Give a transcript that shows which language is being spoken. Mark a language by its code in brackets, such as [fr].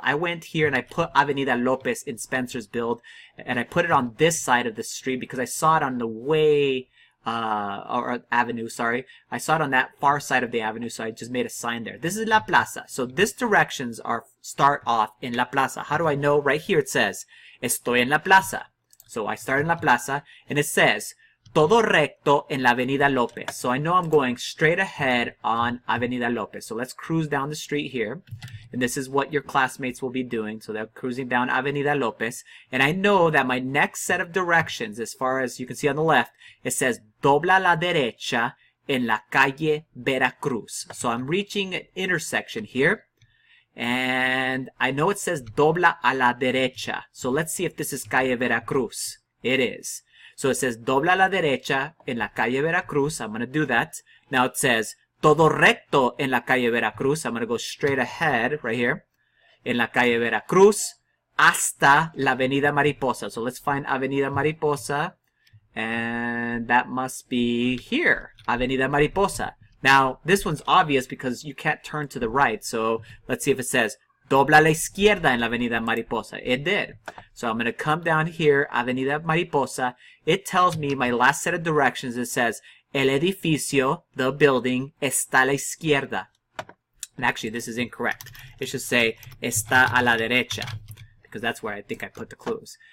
[en] I went here and I put Avenida Lopez in Spencer's build, and I put it on this side of the street because I saw it on the way. Or avenue, sorry. I saw it on that far side of the avenue, so I just made a sign there. This is La Plaza. So this directions are start off in La Plaza. How do I know? Right here it says, [es] estoy en La Plaza. [en] So I start in La Plaza, and it says, [es] todo recto en la Avenida Lopez. [en] So I know I'm going straight ahead on Avenida Lopez. So let's cruise down the street here. And this is what your classmates will be doing. So they're cruising down Avenida Lopez. And I know that my next set of directions, as far as you can see on the left, it says [es] dobla a la derecha en la calle Veracruz. [en] So I'm reaching an intersection here. And I know it says [es] dobla a la derecha. [en] So let's see if this is calle Veracruz. It is. So it says [es] dobla a la derecha en la calle Veracruz. [en] I'm going to do that. Now it says [es] todo recto en la calle Veracruz. [en] I'm going to go straight ahead right here. [es] En la calle Veracruz hasta la Avenida Mariposa. [en] So let's find Avenida Mariposa. And that must be here. [es] Avenida Mariposa. [en] Now, this one's obvious because you can't turn to the right. So let's see if it says [es] dobla a la izquierda en la Avenida Mariposa. [en] It did. So I'm going to come down here, Avenida Mariposa. It tells me my last set of directions. It says [es] el edificio, [en] the building, [es] está a la izquierda. [en] And actually, this is incorrect. It should say, [es] está a la derecha, [en] because that's where I think I put the clues.